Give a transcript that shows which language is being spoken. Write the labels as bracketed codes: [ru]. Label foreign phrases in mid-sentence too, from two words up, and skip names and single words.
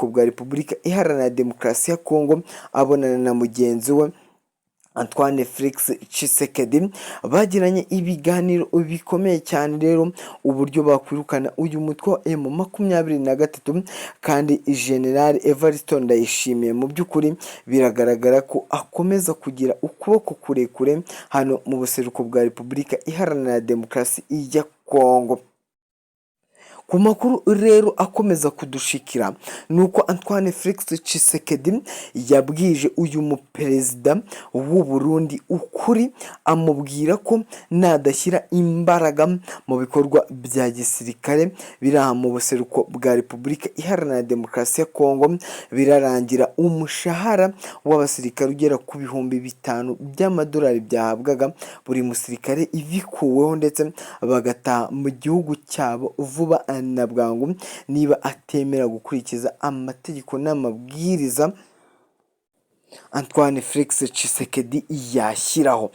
[rn] bwa Repubulika Iharanira Demokarasi ya Kongo, abonana na mugenzi we Antoine Felix Tshisekedi, bagiranye ibiganiro bikomeye cyane rero uburyo bakwirukana uyu mutwe wa M23, kandi General Evaristo Ndayishimiye mu by'ukuri biragaragara ko akomeza kugira ukuboko kurekure hano mu buseruko bwa Repubulika Iharanira Demokarasi ya Kongo. Ku makuru rero akomeza kudushikira nuko Antoine Felix Tshisekedi yabwije uyu muperezida w'u Burundi ukuri, amubwira ko nadashyira imbaraga mu bikorwa bya gisirikare biraha mu buseruko bwa Repubulika Iharanira Demokarasi ya Kongo, birarangira umushahara w'abasirikare ugera ku $5,000 by'amadolari byahabwaga buri musirikare ibikuweho, ndetse bagataha mu gihugu cyabo vuba na bwangu niba atemera gukurikiza amategeko n'amabwiriza Antoine Felix Tshisekedi yashyiraho.